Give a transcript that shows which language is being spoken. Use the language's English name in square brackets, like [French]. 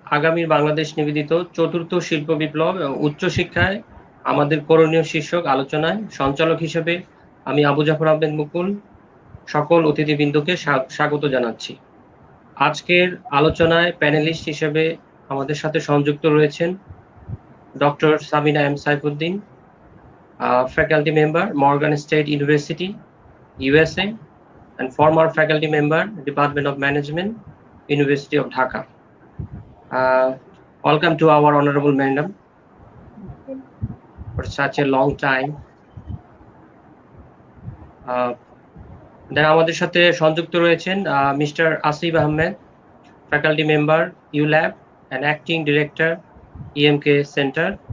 [Bangla] আগামীর বাংলাদেশ নিবেদিত চতুর্থ শিল্প বিপ্লব এবং উচ্চশিক্ষায় আমাদের করণীয় শীর্ষক আলোচনায় সঞ্চালক হিসেবে আমি আবু জাফর আহমেদ মুকুল সকল অতিথিবৃন্দকে স্বাগত জানাচ্ছি। আজকের আলোচনায় প্যানেলিস্ট হিসেবে আমাদের সাথে সংযুক্ত রয়েছেন doctor Sabina M Saifuddin, [English] faculty member, Morgan State University, USA, and former faculty member, Department of Management, University of Dhaka. Welcome to our honorable madam for such a long time. Then [Bangla] আমাদের সাথে সংযুক্ত রয়েছেন Mr. [English] Asif Ahmed, faculty member, ULab, and acting director, EMK Center.